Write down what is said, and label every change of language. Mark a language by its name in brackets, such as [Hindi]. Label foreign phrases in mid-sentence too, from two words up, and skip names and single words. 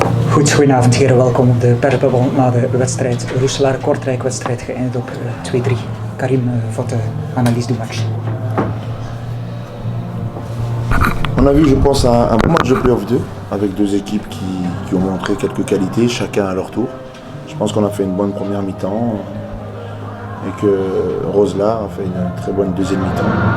[Dutch] Goed, goedenavond heren, welkom op de Perpenbal na de wedstrijd Roeselare-Kortrijk, wedstrijd geëindigd op 2-3. Karim, voor de analyse [French] du match. On a vu, je pense, un bon match de play-off 2, avec deux équipes qui ont montré quelques qualités, chacun à leur tour. Je pense qu'on a fait une bonne première mi-temps et que Roeselare a fait une très bonne deuxième mi-temps.